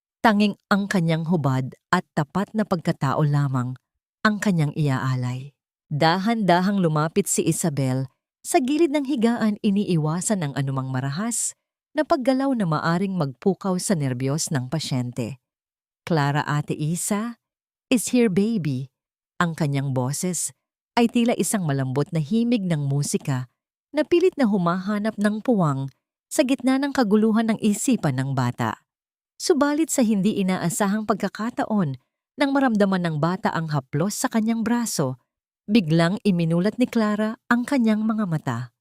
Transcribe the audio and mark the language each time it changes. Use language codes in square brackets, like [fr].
[tl] Tanging ang kanyang hubad at tapat na pagkatao lamang ang kanyang iaalay. Dahan-dahang lumapit si Isabel sa gilid ng higaan, iniiwasan ang anumang marahas na paggalaw na maaring magpukaw sa nerbiyos ng pasyente. [en] Clara, Ate Isa, is here baby. [tl] Ang kanyang boses ay tila isang malambot na himig ng musika na pilit na humahanap ng puwang sa gitna ng kaguluhan ng isipan ng bata. Subalit sa hindi inaasahang pagkakataon, nang maramdaman ng bata ang haplos sa kanyang braso, biglang iminulat ni Clara ang kanyang mga mata.